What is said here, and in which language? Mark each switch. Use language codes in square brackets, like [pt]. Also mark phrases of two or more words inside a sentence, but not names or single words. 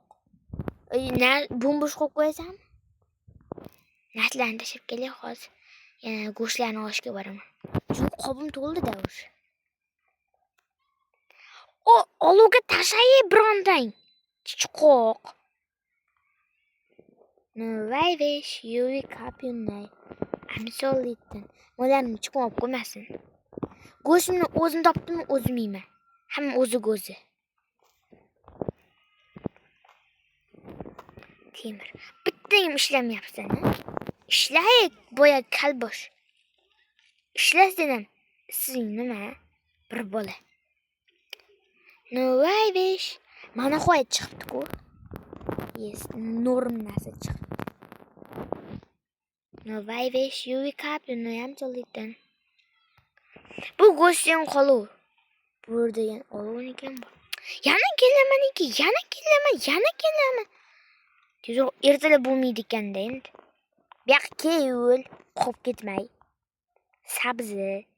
[uz] Bombosh qo'yib qo'yasanmi? Narsalarni tashlab kelay hozir. Yana go'shtlarni olishga boraman. Chunki qobim to'ldi-da o'sha. Olovga tashlay birontang. Chiqoq. [en] No, I wish you wake up tonight. I'm so little. [uz] Mo'larim chiqib olib qo'ymasin. Go'shtni o'zim topdim, o'zim yeyman. Hamma o'zi. Temir. Bitta ham ishlamayapsan, ha? Ishlay, boya kalbosh. Ishlasam, sizning nima? Bir bola. [en] No, I wish. [uz] Mana qo'y chiqibdi-ku. Yes, norm narsa chiqibdi. [en] No, I wish you wake up tonight. I'm so little. [uz] Bu go'shtdan qolur. Bu degan olovni ekan bu. Yana kelaman. Tezroq ertalab bo'lmaydi ekanda endi. Bu yoqqa kel, qolib ketmay. Sabzi.